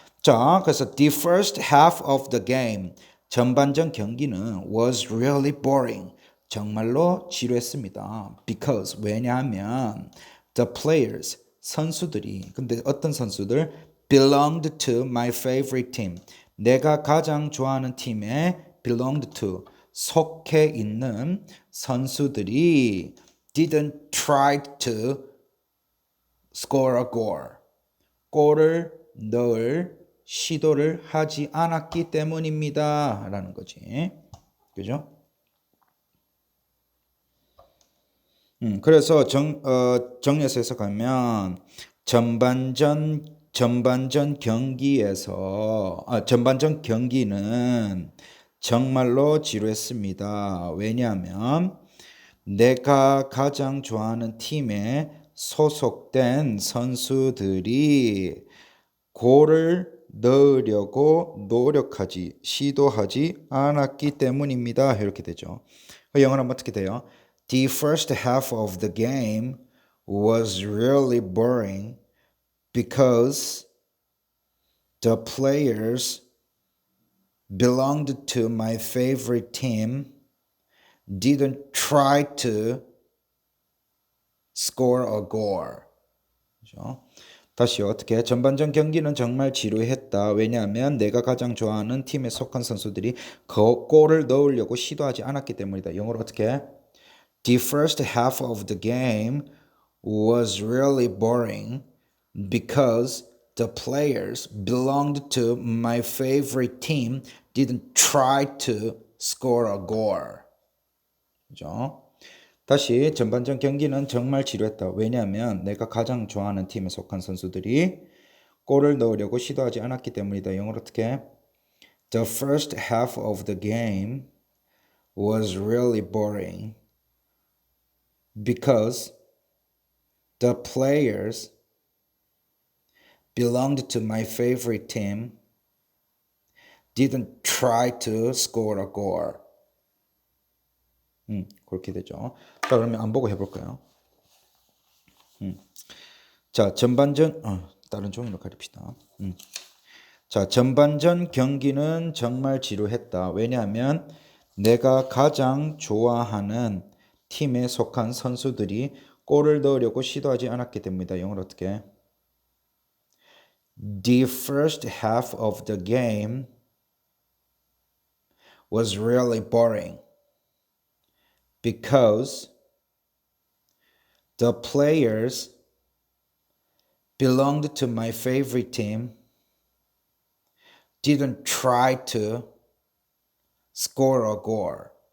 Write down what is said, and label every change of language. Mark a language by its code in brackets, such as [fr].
[ko] 자, 그래서 [en] the first half of the game, [ko] 전반전 경기는 [en] was really boring. [ko] 정말로 지루했습니다. [en] Because, [ko] 왜냐하면 [en] the players, [ko] 선수들이, 근데 어떤 선수들? [en] belonged to my favorite team. [ko] 내가 가장 좋아하는 팀에 [en] belonged to, [ko] 속해 있는 선수들이 [en] didn't try to score a goal. [ko] 골을 넣을 시도를 하지 않았기 때문입니다. 라는 거지. 그죠? 그래서 정리해서 해석하면 전반전 경기는 정말로 지루했습니다. 왜냐하면 내가 가장 좋아하는 팀에 소속된 선수들이 골을 넣으려고 시도하지 않았기 때문입니다. 이렇게 되죠. 영어로 하면 어떻게 돼요? [en] The first half of the game was really boring because the players belonged to my favorite team didn't try to score a goal. [ko] 그죠? 다시 어떻게 전반전 경기는 정말 지루했다. 왜냐하면 내가 가장 좋아하는 팀에 속한 선수들이 골을 넣으려고 시도하지 않았기 때문이다. 영어로 어떻게? [en] The first half of the game was really boring because the players belonged to my favorite team didn't try to score a goal. [ko] 그죠? 다시 전반전 경기는 정말 지루했다. 왜냐하면 내가 가장 좋아하는 팀에 속한 선수들이 골을 넣으려고 시도하지 않았기 때문이다. 영어로 어떻게? [en] The first half of the game was really boring because the players belonged to my favorite team didn't try to score a goal. [ko] 그렇게 되죠. 자, 그러면 안 보고 해볼까요? 자, 전반전, 다른 종이로 가립시다. 자, 전반전 경기는 정말 지루했다. 왜냐하면 내가 가장 좋아하는 팀에 속한 선수들이 골을 넣으려고 시도하지 않았기 때문이다. 영어로 어떻게? [en] The first half of the game was really boring because the players belonged to my favorite team didn't try to score a goal.